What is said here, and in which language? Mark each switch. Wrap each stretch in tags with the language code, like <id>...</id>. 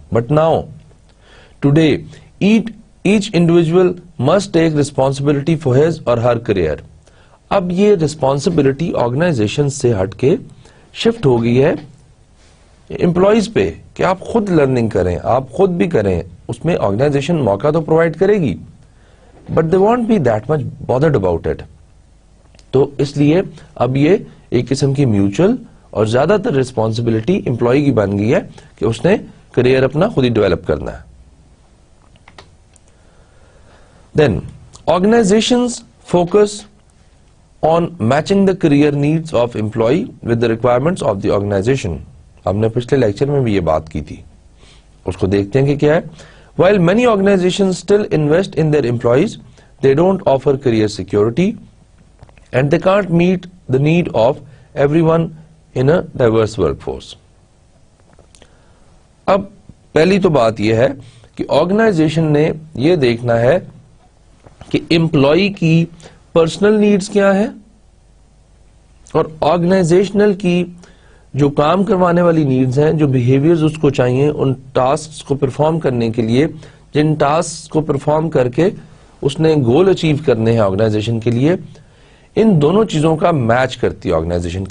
<en>But now today each individual must take responsibility for his or her career.</en> <ur>اب یہ responsibility organization سے ہٹ کے shift ہو گئی ہے امپلائیز پہ کہ آپ خود لرننگ کریں, آپ خود بھی کریں. اس میں آرگنائزیشن موقع تو پرووائڈ کرے گی</ur> <en>But they want be that much bothered about it.</en> <ur>تو اس لیے اب یہ ایک قسم کی میوچل اور زیادہ تر ریسپانسبلٹی امپلائی کی بن گئی ہے کہ اس نے کریئر اپنا خود ہی ڈیولپ کرنا ہے.</ur> <en>Then organisations focus on matching the career needs of employee with the requirements of the organization.</en> <ur>ہم نے پچھلے لیکچر میں بھی یہ بات کی تھی, اس کو دیکھتے ہیں کہ کیا ہے.</ur> <en>While many organizations still invest in their employees, they don't offer career security and they can't meet the need of everyone in a diverse workforce.</en> <ur>اب پہلی تو بات یہ ہے کہ آرگنائزیشن نے یہ دیکھنا ہے کہ امپلائی کی پرسنل نیڈز کیا ہے اور آرگنائزیشنل کی جو کام کروانے والی نیڈز ہیں, جو بیہیویئرز اس کو چاہیے ان ٹاسکس کو پرفارم کرنے کے لیے, جن ٹاسکس کو پرفارم کر کے اس نے گول اچیو کرنے ہیں آرگنائزیشن کے لیے, ان دونوں چیزوں کا میچ کرتی ہے آرگنائزیشن.</ur>